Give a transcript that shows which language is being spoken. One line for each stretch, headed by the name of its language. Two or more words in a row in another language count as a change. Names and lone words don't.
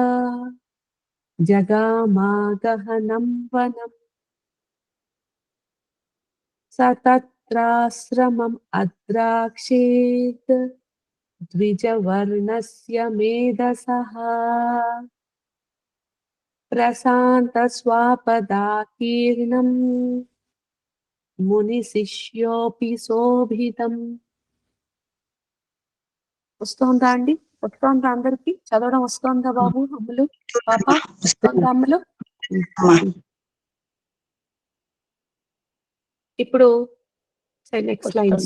Sanskrit: जगामा गहनं वनम् स तत्राश्रमम् अद्राक्षेत् द्विजवर्णस्य मेधसः प्रशान्तस्वापदाकीर्णम् मुनिशिष्योऽपि శోభితం.
Telugu: వస్తోందా అండి? వస్తోందా అందరికి? చదవడం వస్తోందా బాబు? అమ్ములు, పాప వస్తోందా అమ్ములు? ఇప్పుడు
English: next lines.